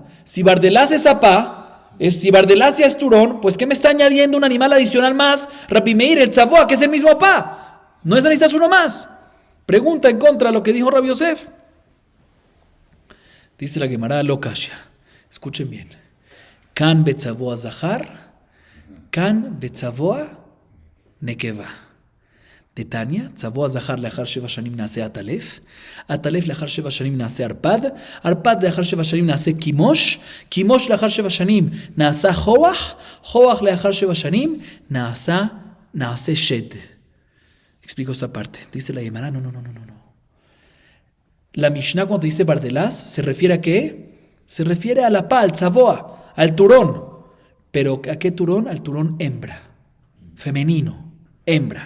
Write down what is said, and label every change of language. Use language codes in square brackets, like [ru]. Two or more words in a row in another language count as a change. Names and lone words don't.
[es] Si Bardelás es apá, si Bardelás ya es turón, pues ¿qué me está añadiendo un animal adicional más? Rabbi Meir, el tzaboa, que es el mismo apá. No necesitas uno más. Pregunta en contra de lo que dijo Rabbi Yosef. Dice la Gemara [arc] לא קשיא. [es] Escuchen bien. [arc] כאן בצבוע זכר כאן בצבוע נקבה. דתניא צבוע זכר לאחר שבע שנים נעשה עטלף עטלף לאחר שבע שנים נעשה ערפד ערפד לאחר שבע שנים נעשה קימוש קימוש לאחר שבע שנים נעשה חוח חוח לאחר שבע שנים נעשה שד. [es] Explico esta parte. Dice la Gemara, no. La Mishnah cuando dice Bardelás, ¿se refiere a qué? Se refiere a la pa, al tzaboa, al turón. ¿Pero a qué turón? Al turón hembra, femenino, hembra.